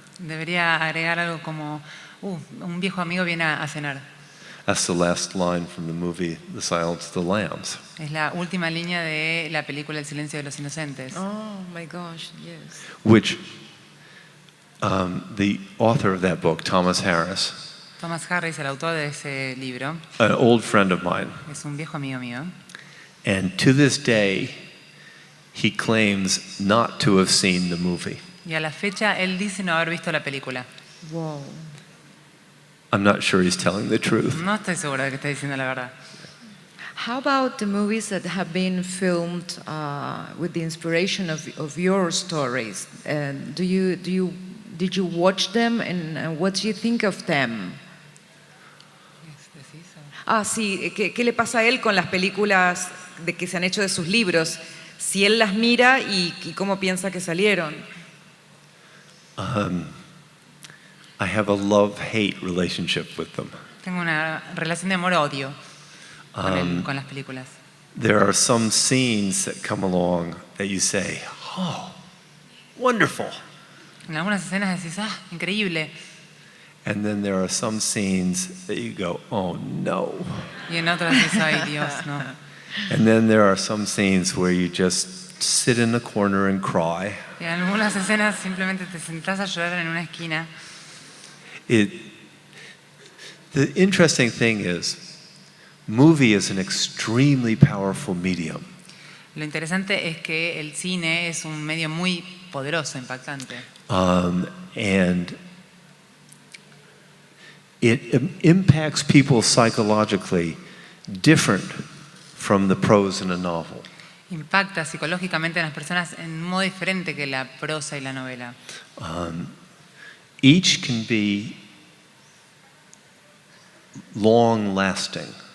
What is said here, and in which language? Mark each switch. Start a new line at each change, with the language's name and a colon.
Spanish: Debería agregar algo como, un viejo amigo viene a cenar.
English: That's the last line from the movie The Silence of the Lambs.
Spanish: Es la última línea de la película El silencio de los inocentes.
English: Oh my gosh, yes. Which the author of that book, Thomas Harris,
Spanish: Thomas Harris, el autor de ese libro,
English: an old friend of mine,
Spanish: es un viejo amigo mío.
English: and to this day, he claims not to have seen the movie.
Spanish: Y a la fecha, él dice no haber visto la película.
English: Wow. I'm not sure he's telling the truth.
Spanish: No estoy segura de que está diciendo la verdad.
English: How about the movies that have been filmed with the inspiration of your stories? Did you watch them and what do you think of them?
Spanish: Sí, ¿qué le pasa a él con las películas de que se han hecho de sus libros? Si él las mira y cómo piensa que salieron.
English: I have a love-hate relationship with them.
Spanish: Tengo una relación de amor-odio con las películas.
English: There are some scenes that come along that you say, oh, wonderful.
Spanish: En algunas escenas decís, increíble.
English: And then there are some scenes that you go, oh no.
Spanish: Y en otras decís, ay Dios, no.
English: And then there are some scenes where you just sit in the corner and cry.
Spanish: Y en algunas escenas simplemente te sentás a llorar en una esquina.
English: The interesting thing is, movie is an extremely powerful medium.
Spanish: Lo interesante es que el cine es un medio muy poderoso, impactante.
English: And it impacts people psychologically different from the prose in a novel.
Spanish: Impacta psicológicamente a las personas en un modo diferente que la prosa y la novela.
English: Each can be long-lasting.